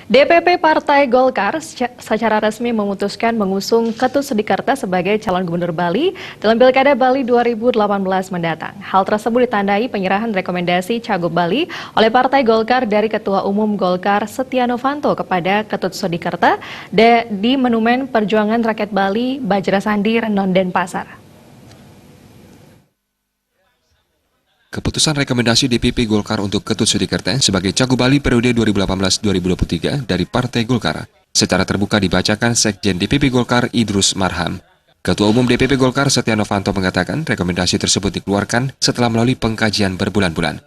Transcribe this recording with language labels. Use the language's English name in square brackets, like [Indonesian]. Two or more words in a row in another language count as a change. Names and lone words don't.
[Indonesian] DPP Partai Golkar secara resmi memutuskan mengusung Ketut Sudikerta sebagai calon gubernur Bali dalam Pilkada Bali 2018 mendatang. Hal tersebut ditandai penyerahan rekomendasi Cagup Bali oleh Partai Golkar dari Ketua Umum Golkar Setia Novanto kepada Ketut Sudikerta di Monumen Perjuangan Rakyat Bali, Bajra Sandi, Renon, Denpasar. Keputusan rekomendasi DPP Golkar untuk Ketut Sudikerta sebagai Cagup Bali periode 2018-2023 dari Partai Golkar secara terbuka dibacakan Sekjen DPP Golkar Idrus Marham. Ketua Umum DPP Golkar Setia Novanto mengatakan rekomendasi tersebut dikeluarkan setelah melalui pengkajian berbulan-bulan.